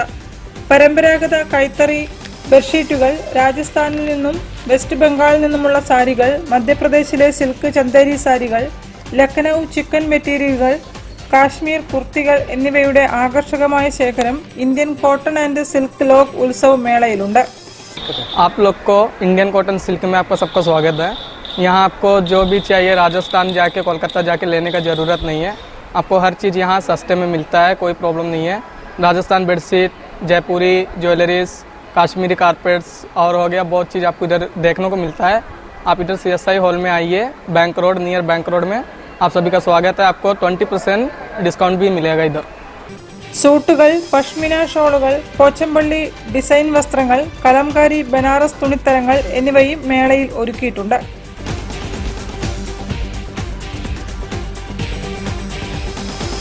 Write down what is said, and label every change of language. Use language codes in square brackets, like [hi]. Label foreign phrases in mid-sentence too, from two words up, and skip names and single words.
[ml] പരമ്പരാഗത കൈത്തറി ബെഡ്ഷീറ്റുകൾ, രാജസ്ഥാനിൽ നിന്നും വെസ്റ്റ് ബംഗാളിൽ നിന്നുമുള്ള സാരികൾ, മധ്യപ്രദേശിലെ സിൽക്ക് ചന്ദേരി സാരികൾ, ലക്നൌ ചിക്കൻ മെറ്റീരിയലുകൾ, കാശ്മീർ കുർത്തികൾ എന്നിവയുടെ ആകർഷകമായ ശേഖരം ഇന്ത്യൻ കോട്ടൺ ആൻഡ് സിൽക്ക് ലോഗ് ഉത്സവ് മേളയിലുണ്ട്. [hi] आप लोग को इंडियन कॉटन सिल्क में आपका सबका स्वागत है। यहाँ आपको जो भी चाहिए राजस्थान जाके कोलकाता जाके लेने का ज़रूरत नहीं है। आपको हर चीज़ यहाँ सस्ते में मिलता है, कोई प्रॉब्लम नहीं है। राजस्थान बेडशीट, जयपुरी ज्वेलरीज, काश्मीरी कारपेट्स और हो गया बहुत चीज़ आपको इधर देखने को मिलता है। आप इधर CSI हॉल में आइए, बैंक रोड, नियर बैंक रोड में आप सभी का स्वागत है। आपको 20% डिस्काउंट भी मिलेगा इधर। [ml] സൂട്ടുകൾ, പഷ്മിന ഷോളുകൾ, പോച്ചമ്പള്ളി ഡിസൈൻ വസ്ത്രങ്ങൾ, കലംകാരി ബനാറസ് തുണിത്തരങ്ങൾ എന്നിവയും മേളയിൽ ഒരുക്കിയിട്ടുണ്ട്.